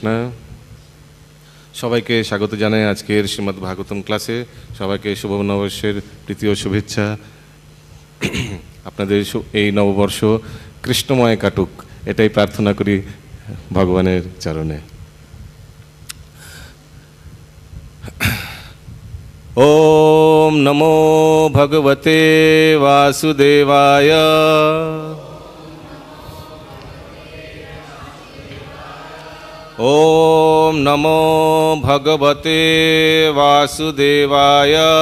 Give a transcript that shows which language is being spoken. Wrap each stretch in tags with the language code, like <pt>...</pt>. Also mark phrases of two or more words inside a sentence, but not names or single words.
<bn>সবাইকে স্বাগত জানাই আজকের শ্রীমদ্ ভাগবতম ক্লাসে। সবাইকে শুভ নববর্ষের প্রীতি ও শুভেচ্ছা। আপনাদের এই নববর্ষ কৃষ্ণময় কাটুক, এটাই প্রার্থনা করি ভগবানের চরণে।</bn> <sa>ওম নমো ভগবতে বাসুদেবায়। ওম নমো ভগবতে বাসুদেবায়।</sa>